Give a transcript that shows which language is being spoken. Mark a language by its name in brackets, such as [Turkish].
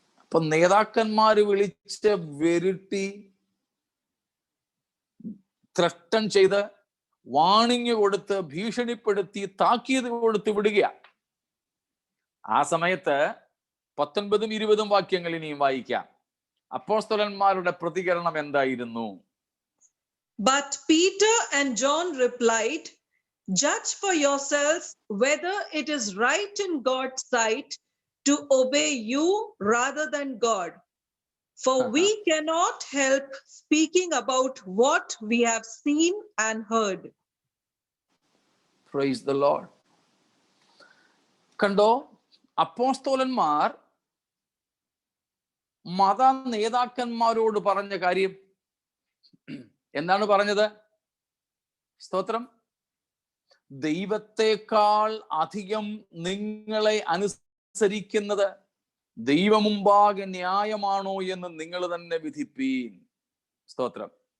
[Malayalam] അപ്പൊ നേതാക്കന്മാര് വിളിച്ച് വരുത്തി ത്രട്ടൻ ചെയ്ത് വാണിംഗ് കൊടുത്ത് ഭീഷണിപ്പെടുത്തി താക്കീത് കൊടുത്ത് വിടുക. ആ സമയത്ത് 19ഉം 20ഉം വാക്യങ്ങൾ ഇനിയും വായിക്കാം. അപ്പോസ്തലന്മാരുടെ പ്രതികരണം എന്തായിരുന്നു? [English] But Peter and John replied, "Judge for yourselves whether it is right in God's sight to obey you rather than God. For we cannot help speaking about what we have seen and heard." Praise the Lord. [Malayalam] കണ്ടോ, അപ്പോസ്തലന്മാർ മത നേതാക്കന്മാരോട് പറഞ്ഞ കാര്യം എന്താണ് പറഞ്ഞത്? സ്തോത്രം. ദൈവത്തെക്കാൾ അധികം നിങ്ങളെ അനുസരിക്കുന്നത് ദൈവമുമ്പാകെ ന്യായമാണോ എന്ന് നിങ്ങൾ തന്നെ വിധിപ്പീൻ. സ്തോത്രം.